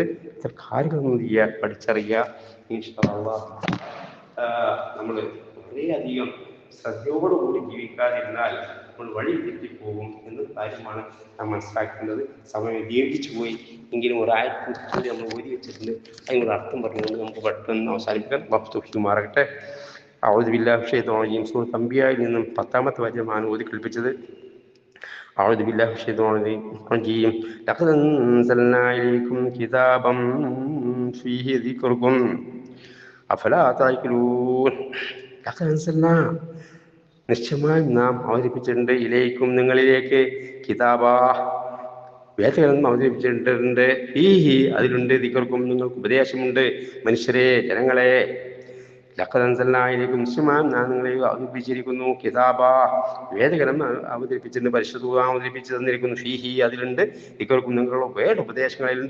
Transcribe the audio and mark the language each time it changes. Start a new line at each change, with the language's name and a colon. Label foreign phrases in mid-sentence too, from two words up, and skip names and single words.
Malayalam: ഇത്ര കാര്യങ്ങളൊന്നും ചെയ്യുക, പഠിച്ചറിയുക.
Arabic: إن شاء الله
Malayalam: നമ്മൾ വളരെയധികം ശ്രദ്ധയോടുകൂടി ജീവിക്കാതിരുന്നാൽ നമ്മൾ വഴി തെറ്റിപ്പോകും എന്ന കാര്യമാണ് നാം മനസ്സിലാക്കേണ്ടത്. സമയം ദീർഘിച്ചു പോയി എങ്കിലും ഒരായത്തിൻ്റെ നമ്മൾ ഓതി വെച്ചിട്ടുണ്ട്. അതിനൊരു അർത്ഥം പറഞ്ഞുകൊണ്ട് നമുക്ക് പെട്ടെന്ന് അവസാനിപ്പിക്കാൻ വഫ്തുമാറാകട്ടെ.
Arabic: أعوذ بالله من الشيطان الرجيم.
Malayalam: സൂറത്ത് അംബിയായിൽ നിന്നും 10-ാമത്തെ വചനമാണ് ഓതി കേൾപ്പിച്ചത്.
Arabic: أعوذ بالله من الشيطان الرجيم. لقد أنزلنا إليكم كتابا فيه ذكركم أفلا تعقلون. لقد أنزلنا,
Malayalam: നിശ്ചയമായും നാം അവതരിപ്പിച്ചിട്ടുണ്ട്, ഇലൈക്കും, നിങ്ങളിലേക്ക്, കിതാബാ, വേദഗ്രന്ഥം അവതരിപ്പിച്ചിട്ടുണ്ട്, ഫീഹി, അതിലുണ്ട്, ദിക്റുക്കും, നിങ്ങൾക്ക് ഉപദേശമുണ്ട്, മനുഷ്യരെ, ജനങ്ങളെ.
Arabic: لقد أنزلنا إليكم,
Malayalam: നിശ്ചയമായും നാം നിങ്ങളെ അവതരിപ്പിച്ചിരിക്കുന്നു, കിതാബാ, വേദഗ്രന്ഥം അവതരിപ്പിച്ചിട്ടുണ്ട്, പരിശുദ്ധ ഖുർആൻ അവതരിപ്പിച്ചു തന്നിരിക്കുന്നു, ഫീഹി, അതിലുണ്ട്, ദിക്റുക്കും, നിങ്ങളുടെ വേണ്ട ഉപദേശങ്ങളിലുണ്ട്.